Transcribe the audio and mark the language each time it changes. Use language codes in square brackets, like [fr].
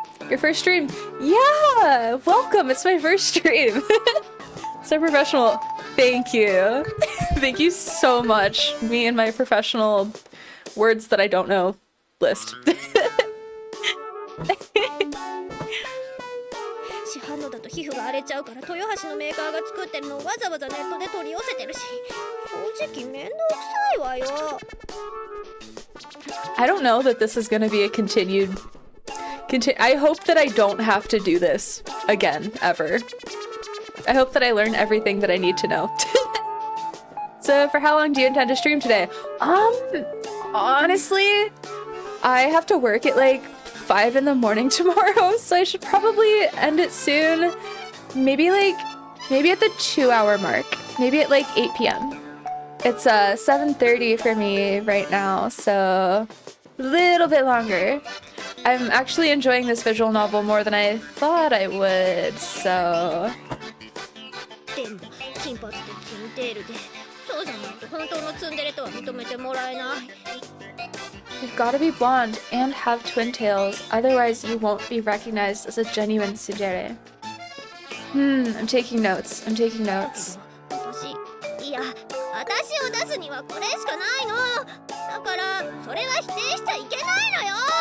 [en] Your first stream? Yeah, welcome. It's my first stream. So professional. Thank you. Thank you so much. Me and my professional words that I don't know list. [ja] 市販のだと皮膚が荒れちゃうから豊橋のメーカーが作ってるのをわざわざネットで取り寄せてるし、正直めんどくさいわよ。 [en] I don't know that this is gonna be a continued. I hope that I don't have to do this again ever. I hope that I learn everything that I need to know. So, for how long do you intend to stream today? Honestly, I have to work at like 5 in the morning tomorrow, so I should probably end it soon. Maybe at the 2-hour mark. Maybe at like 8 p.m. It's 7:30 for me right now, so a little bit longer. I'm actually enjoying this visual novel more than I thought I would, so... [ja] でも金髪でツインテールで、そうじゃないと本当のツンデレとは認めてもらえない。 [en] You've got to be blonde and have twin tails, otherwise you won't be recognized as a genuine tsundere. I'm taking notes. [ja] いや、私を出すにはこれしかないの。だからそれは否定しちゃいけないのよ。